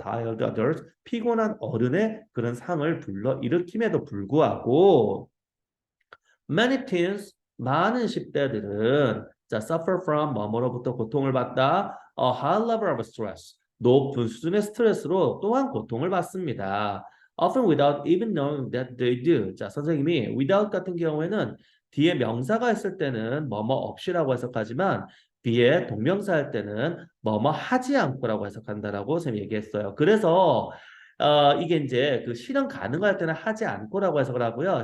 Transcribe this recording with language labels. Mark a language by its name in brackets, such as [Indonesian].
[English] tired others [Korean] 피곤한 어른의 그런 상을 불러일으킴에도 불구하고 [English] many teens [Korean] 많은 10대들은 자 [English] suffer from [Korean] 뭐뭐로부터 고통을 받다 [English] a high level of stress [Korean] 높은 수준의 스트레스로 또한 고통을 받습니다. [English] Often without even knowing that they do. [Korean] 자 선생님이 without 같은 경우에는 뒤에 명사가 있을 때는 뭐뭐 없이라고 해석하지만 뒤에 동명사 할 때는 뭐뭐 하지 않고라고 해석한다라고 선생님이 얘기했어요. 그래서 이게 이제 그 실현 가능할 때는 하지 않고라고 해석을 하고요.